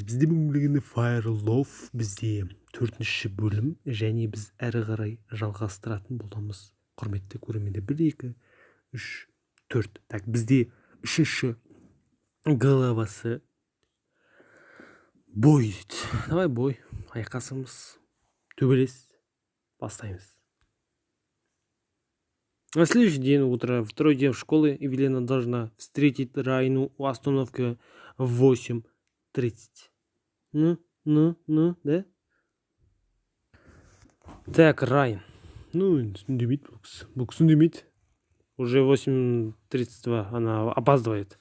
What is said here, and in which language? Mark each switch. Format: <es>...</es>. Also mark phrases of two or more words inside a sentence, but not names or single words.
<kk>Бізде бүгінгі Fire Love бізде 4-ші бөлім және біз әрі қарай жалғастыратын боламыз. Құрметті көрермендер, 1, 2, 3, 4. Так, бізде 3-ші главасы бой дейді.</kk> <ru>Давай бой,</ru> <kk>айқасымыз, төбелес, бастаймыз.</kk> <ru>На следующий день утро, второй день в школе, Евелина должна встретить Райну у остановки в 8:30. Да? Так, Райн. Буксундемит. Уже 8:32, она опаздывает.</ru>